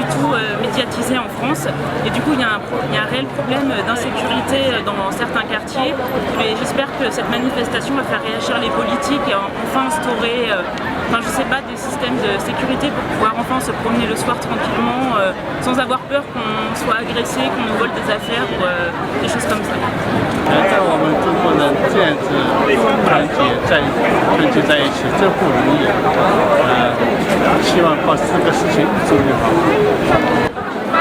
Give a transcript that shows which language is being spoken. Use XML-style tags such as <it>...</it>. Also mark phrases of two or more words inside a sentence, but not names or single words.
<fr>tout médiatisée en France et du coup il y a un réel problème d'insécurité dans certains quartiers et j'espère que cette manifestation va faire réagir les politiques et enfin instaurer je sais pas, des systèmes de sécurité pour pouvoir enfin se promener le soir tranquillement sans avoir peur qu'on soit agressé, qu'on nous vole des affaires ou des choses comme ça.</fr> <zh>在我们中国能这样子团结在一起，这不容易。希望把这个事情处理好。</zh>